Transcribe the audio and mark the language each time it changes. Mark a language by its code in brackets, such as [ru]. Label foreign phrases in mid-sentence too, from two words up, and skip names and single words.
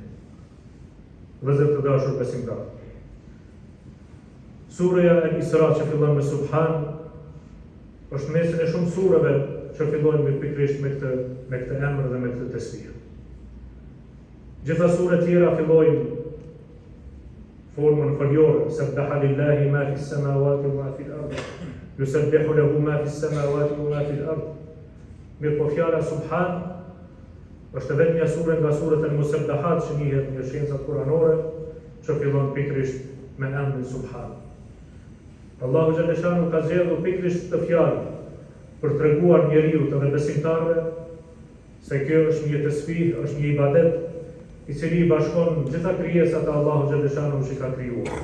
[sq] Vëllezër të dashur besimtarë, Surja Al-Isra që fillon me Subhan është mesin e shumë sureve që fillojnë me pikërisht me këtë emër dhe me këtë tesbih. Gjitha suret tjera fillojnë formën foliore, [ar] سبح لله ما في السماوات وما في الأرض يسبح له ما في السماوات وما في الأرض. [sq] Mirë po fjala Subhan është vetëm një sure nga suret e Musabbahat që njihet në shkencat kuranore, që fillon pikërisht me emrin Subhan. Allahu xhaleshanhu ka zgjedhur pikërisht këtë fjalë për treguar njeriu dhe besimtarëve se kjo është një tesbih, është një ibadet i cili i bashkon gjitha krijesat e Allahu xhaleshanhu që ka krijuar.